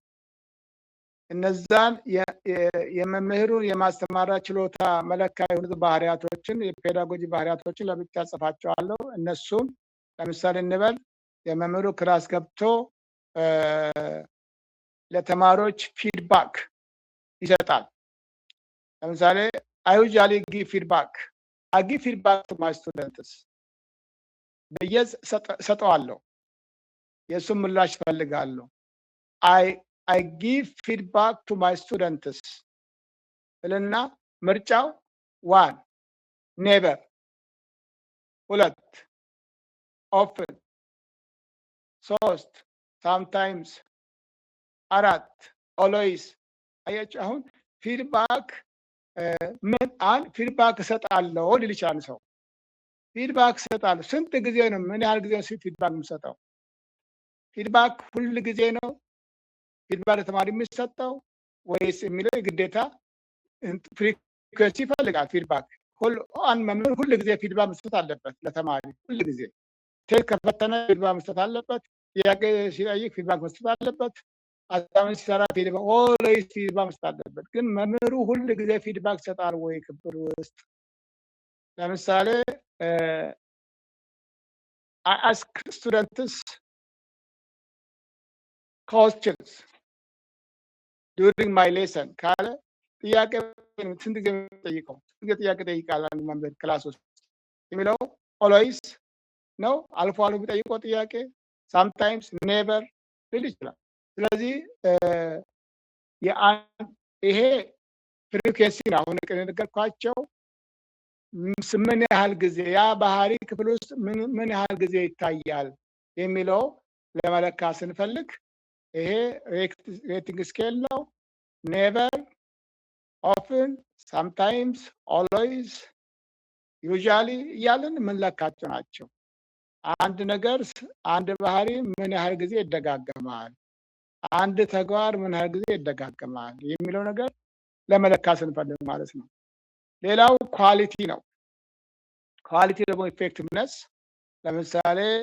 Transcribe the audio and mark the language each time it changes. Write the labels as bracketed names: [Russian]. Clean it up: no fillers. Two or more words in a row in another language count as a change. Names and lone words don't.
[Amharic] እነዛን የመምህሩን የማስተማር ችሎታ መለካ የሆኑት ባህሪያቶችን የፔዳጎጂ ባህሪያቶችን ለብቻ ጽፋቸዋለሁ። እነሱን ለምሳሌ እንበል የመምህሩ ክላስ ገብቶ ለተማሪዎች ፊድባክ ይሰጣል። ለምሳሌ [English] I usually give feedback. I give feedback to my students. [Amharic] በየዝ ሰጠዋለሁ። የሱም ምላሽ ፈልጋለሁ። [English] I give feedback to my students. [Amharic] እልና ምርጫው [English] 1 never 2 often 3 sometimes 4 always [Amharic] አያችሁ አሁን ፊድባክ ምን አን ፊድባክ እሰጣለሁ ሊል ይችላል ሰው። ፊድባክ እሰጣለሁ ስንት ጊዜ ነው? ምን ያህል ጊዜ ነው ፊድባክ የምሰጠው? ፊድባክ ሁል ጊዜ ነው ፊድባክ ለተማሪ የሚሰጠው ወይስ የሚለው ግዴታ ፍሪኩዌንሲ ይፈልጋል። ፊድባክ መምህር ሁል ጊዜ ፊድባክ መስጠት አለበት ለተማሪ። ሁል ጊዜ ቴክ ከፈተነ ፊድባክ መስጠት አለበት። ጥያቄ ሲጠይቅ ፊድባክ መስጠት አለበት። አሳይመንት ሲሰራ [English] feedback always feedback [Amharic] መስጠት አለበት። ግን መምህሩ ሁል ጊዜ ፊድባክ ይሰጣል ወይ ክፍል ውስጥ? [English] ለምሳሌ I ask students questions. during my lesson [Amharic] ካለ ጥያቄ ስንት ጊዜ ጠይቀው ጥያቄ ጠይቃል አንድ መምህር ክላስ ውስጥ የሚለው always ነው አልፎ አልፎ ቢጠይቀው ጥያቄ [English] sometimes never [Amharic] ሊል ይችላል። ስለዚህ ይሄ ፍሪኩዌንሲ ነው አሁን ከነገርኳቸው ምን ያህል ጊዜ ያ ባህሪ ክፍል ውስጥ ምን ያህል ጊዜ ይታያል የሚለው ለመለካት ስንፈልግ ይሄ ሬቲንግ ስኬል ነው። [English] never, often, sometimes, always, usually [Amharic] እያልን የምንለካቸው ናቸው። አንድ ነገር አንድ ባህሪ ምን ያህል ጊዜ ይደጋገማል፣ አንድ ተግባር ምን ያህል ጊዜ ይደጋገማል የሚለው ነገር ለመለካት ስንፈልግ ማለት ነው። ሌላው ኳሊቲ ነው። ኳሊቲ ደግሞ ኢፌክቲቭነስ ለምሳሌ